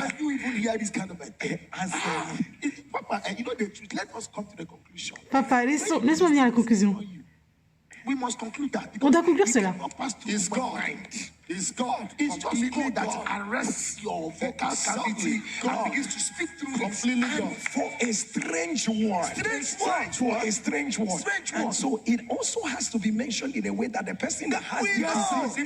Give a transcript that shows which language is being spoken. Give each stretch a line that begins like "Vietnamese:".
English: can you even hear this kind of answer? Papa, you know the truth. Let us come to the conclusion.
French: Papa, laisse-moi venir à la conclusion.
English: We must conclude that.
French: On doit conclure cela.
English: It's God. It's God. It's just God that arrests your vocal cavity and begins to speak through completely God. For a strange word. For a strange word. And so it also has to be mentioned in a way that the person that has the